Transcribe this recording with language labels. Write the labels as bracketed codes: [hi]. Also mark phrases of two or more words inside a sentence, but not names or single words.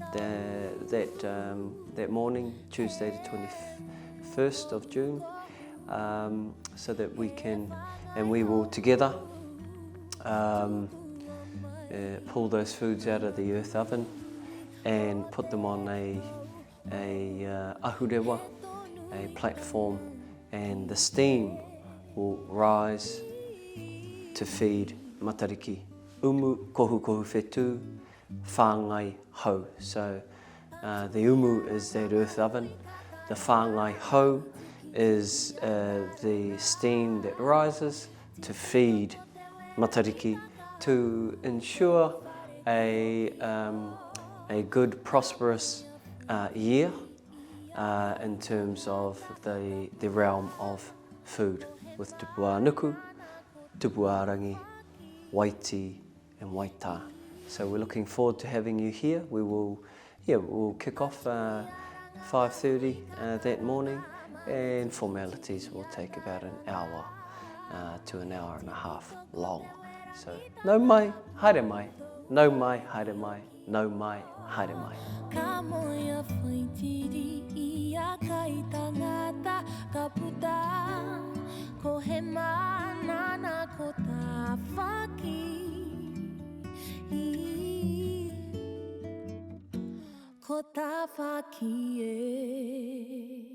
[en] that morning, Tuesday the 21st of June, so that we can, and we will together pull those foods out of the earth oven and put them on a ahurewa, a platform, and the steam will rise to feed Matariki. [mi] Umukohukohu Whetū, hāngī hau. [en] So the umu is that earth oven. The [mi] hāngī hau [en] is the steam that rises to feed Matariki, to ensure a good, prosperous year in terms of the realm of food, with Tupuanuku, Tupuarangi, Waiti and Waitā. So we're looking forward to having you here. We'll kick off 5:30 that morning, and formalities will take about an hour to an hour and a half long. [mi] So nau mai, haere mai, nau mai, haere mai, nau mai, haere mai. Ka moia whaitiri i a kai tangata ka puta, ko he manana ko tā whaki, ko tā whaki e.